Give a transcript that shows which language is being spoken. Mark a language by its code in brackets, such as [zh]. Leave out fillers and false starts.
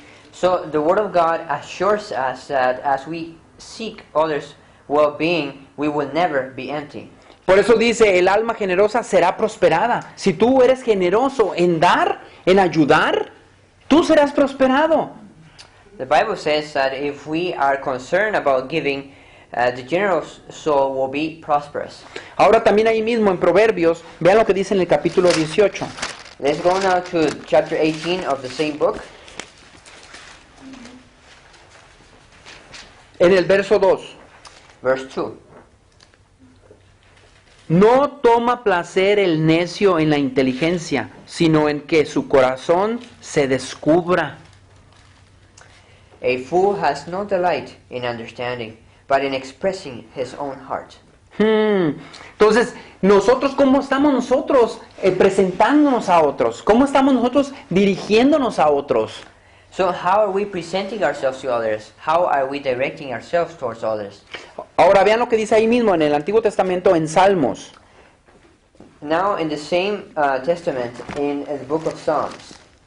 [en] So the Word of God assures us that as we seek others' well-being, we will never be empty. [es] Por eso dice, el alma generosa será prosperada. Si tú eres generoso en dar, en ayudar, tú serás prosperado. [en] The Bible says that if we are concerned about giving, the generous soul will be prosperous. [es] Ahora también ahí mismo en Proverbios, vean lo que dice en el capítulo 18. [en] Let's go now to chapter 18 of the same book. [es] En el verso 2. [en] Verse 2. [es] No toma placer el necio en la inteligencia, sino en que su corazón se descubra. [en] A fool has no delight in understanding, but in expressing his own heart. [es] Entonces, nosotros, ¿cómo estamos nosotros presentándonos a otros? ¿Cómo estamos nosotros dirigiéndonos a otros? [en] So how are we presenting ourselves to others? How are we directing ourselves towards others? [es] Ahora vean lo que dice ahí mismo en el Antiguo Testamento en Salmos. [en] Now in the same testament, in the book of Psalms,